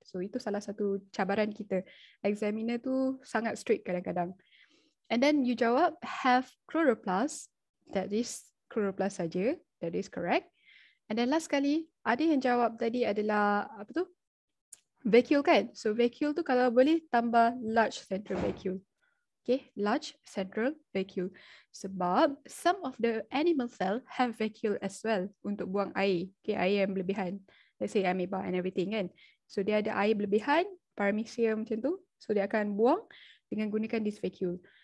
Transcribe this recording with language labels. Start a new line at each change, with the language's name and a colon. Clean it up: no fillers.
Malay: So itu salah satu cabaran kita. Examiner tu sangat strict kadang-kadang.
English: And then you jawab have chloroplast. That is chloroplast saja. That is correct. And then last
Malay: kali ada yang jawab tadi adalah apa tu?
English: Vacuole kan? So vacuole tu
Malay: kalau boleh tambah
English: large central vacuole. Okay, large central vacuole. Sebab some of the animal cell have vacuole as well
Malay: untuk buang air.
English: Okay,
Malay: air yang berlebihan.
English: Let's say amoeba and everything kan.
Malay: So dia ada air berlebihan, paramecium macam tu. So dia akan buang dengan gunakan this vacuole.